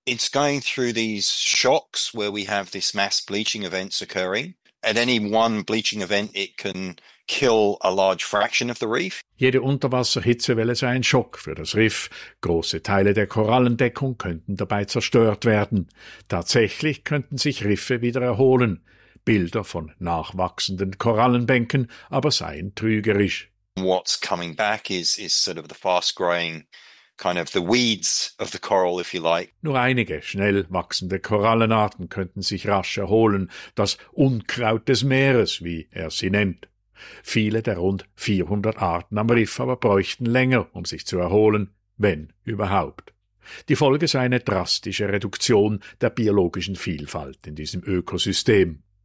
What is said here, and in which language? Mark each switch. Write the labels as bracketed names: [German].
[English] It's going through these shocks where we have this mass bleaching events occurring. At any one bleaching event, it can kill a large fraction of the reef. [German] Jede Unterwasserhitzewelle sei ein Schock für das Riff. Große Teile der Korallendeckung könnten dabei zerstört werden. Tatsächlich könnten sich Riffe wieder erholen. Bilder von nachwachsenden Korallenbänken aber seien trügerisch. [English] What's coming back is sort of the fast growing kind of the weeds of the coral, if you like. [German] Nur einige schnell wachsende Korallenarten könnten sich rasch erholen. Das Unkraut des Meeres, wie er sie nennt. Viele der rund 400 Arten am Riff aber bräuchten länger, um sich zu erholen, wenn überhaupt. Die Folge sei eine drastische Reduktion der biologischen Vielfalt in diesem Ökosystem.